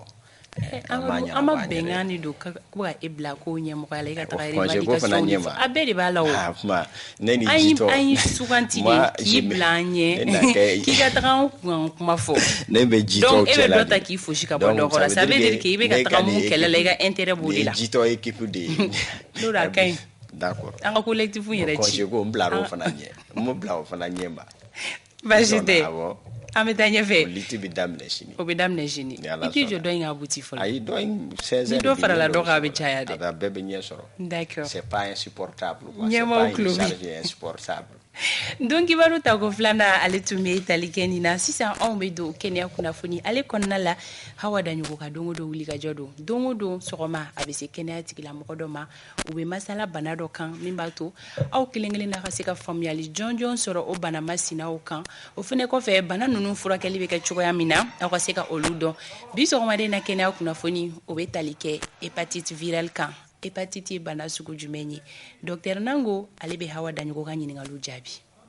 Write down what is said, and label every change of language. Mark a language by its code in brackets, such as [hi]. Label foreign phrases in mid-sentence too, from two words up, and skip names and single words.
[bm] an ma bɛngani do ko ka e bila ko ɲɛmɔgɔya la i ka taga revendication a bɛɛ de b'a la o kuma ne ni jitɔ an ye suganti de k'i bila an ɲɛ k'i ka taga an kun kuma fɔ ne bɛ jitɔ donc e bɛ dɔ ta k'i fosi ka bɔ dɔ kɔrɔ [fr] ça veut dire que [bm] i bɛ ka taga mun kɛlɛ la i ka intérêt b'o de la [fr] jitɔ équipe de [bm] n'o da ka ɲi d'accord an ka collectif yɛrɛ ci ko n bila o fana ɲɛ n bila o fana ɲɛ ma baasi tɛ an bɛ taa ɲɛfɛ liti bɛ daminɛ sini o bɛ daminɛ sini i k'i jɔ dɔ in ka buti fɔlɔ ayi dɔ in 16 ni dɔ farala dɔ kan a bɛ caya dɛ a bɛɛ bɛ ɲɛ sɔrɔ d'accord [fr] c'est pas insupportable [bm] ɲɛmaw tulo bɛ insupportable donc kibaru ta ko filanan ale tun bɛ tali kɛ nin na sisan anw bɛ don kɛnɛya kunnafoni ale kɔnɔna la Hawa Daɲogo ka don o don wulikajɔ don o don sɔgɔma a bɛ se kɛnɛya tigilamɔgɔ dɔ ma u bɛ masala bana dɔ kan min b'a to aw kelen kelen na ka se ka faamuyali jɔnjɔn sɔrɔ o bana masinaw kan o fana kɔfɛ bana ninnu furakɛli bɛ kɛ cogoya min na aw ka se ka olu dɔn bi sɔgɔmaden na kɛnɛya kunnafoni o bɛ tali kɛ [fr] hépatite virale [bm] kan hépatite ye bana sugu jumɛn ye docteur Nango ale bɛ Hawa Daɲogo ka ɲininkaliw jaabi.